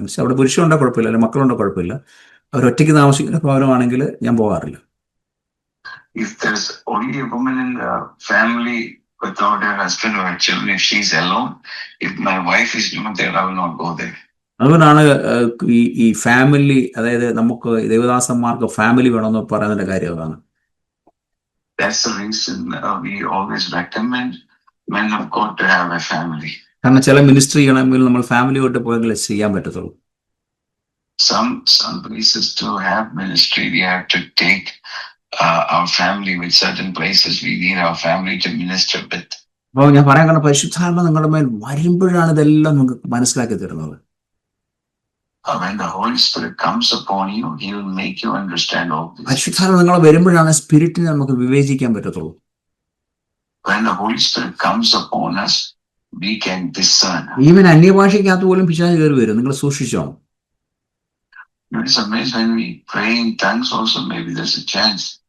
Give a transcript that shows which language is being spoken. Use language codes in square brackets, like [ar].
[ml] Means അവിടെ പുരുഷനുണ്ടോ കുഴപ്പമില്ല, അല്ലെങ്കിൽ മക്കളുണ്ടോ കുഴപ്പമില്ല, അവരൊറ്റയ്ക്ക് താമസിക്കുന്ന ഭവനമാണെങ്കിൽ ഞാൻ പോകാറില്ല. [en] If there's only a woman in the family without her husband or her children, if she's alone, if my wife is not there, I will not go there. [ml] അതുകൊണ്ടാണ് ഈ ഫാമിലി, അതായത് നമുക്ക് ദേവദാസന്മാർക്ക് ഫാമിലി വേണമെന്ന് പറയുന്നതിന്റെ കാര്യം അതാണ്. [en] That's the reason we always recommend men of God to have a family. [ml] കാരണം ചില മിനിസ്ട്രി ചെയ്യണമെങ്കിൽ നമ്മൾ ഫാമിലിയോട്ട് പോയെങ്കിൽ ചെയ്യാൻ പറ്റത്തുള്ളൂ. [en] Some places to have ministry, we have to take our family with certain places. We need our family to minister with. [ml] അപ്പോൾ ഞാൻ പറയാൻ കാരണം, പരിശുദ്ധാത്മ നിങ്ങളുടെ മേൽ വരുമ്പോഴാണ് ഇതെല്ലാം നിങ്ങൾക്ക് മനസ്സിലാക്കി തരുന്നത്. [en] When the Holy Spirit comes upon you, He will make you understand all this. [ml] പരിശുദ്ധാത്മ നിങ്ങൾ വരുമ്പോഴാണ് സ്പിരിറ്റിനെ നമുക്ക് വിവേചിക്കാൻ പറ്റത്തുള്ളൂ. [en] When the Holy Spirit comes upon us, we can discern. [ml] Even അന്യഭാഷയ്ക്കകത്ത് പോലും പിശാച് കയറി വരും, നിങ്ങൾ സൂക്ഷിച്ചോ. [en] It's amazing when we pray in tongues also, maybe there's a chance.